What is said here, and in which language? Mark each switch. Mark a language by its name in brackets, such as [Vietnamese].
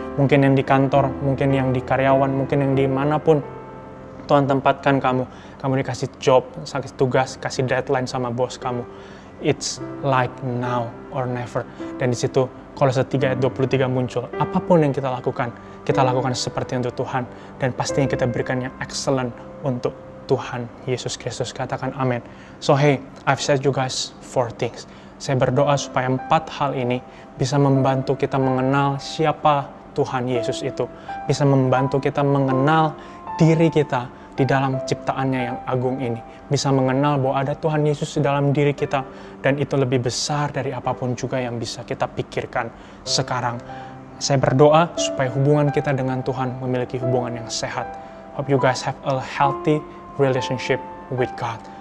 [Indonesian] Mungkin yang di kantor, mungkin yang di karyawan, mungkin yang dimanapun Tuhan tempatkan kamu. Kamu dikasih job, kasih tugas, kasih deadline sama bos kamu. [English] it's like now or never. [Indonesian] Dan di situ Kolose 3 ayat 23 muncul. Apapun yang kita lakukan seperti untuk Tuhan. Dan pastinya kita berikan yang excellent untuk Tuhan Yesus Kristus. Katakan amin. [English] So hey, I've said you guys 4 things. [Indonesian] Saya berdoa supaya 4 hal ini bisa membantu kita mengenal siapa Tuhan Yesus itu. Bisa membantu kita mengenal diri kita di dalam ciptaannya yang agung ini. Bisa mengenal bahwa ada Tuhan Yesus di dalam diri kita. Dan itu lebih besar dari apapun juga yang bisa kita pikirkan sekarang. Saya berdoa supaya hubungan kita dengan Tuhan memiliki hubungan yang sehat. [English] Hope you guys have a healthy relationship with God.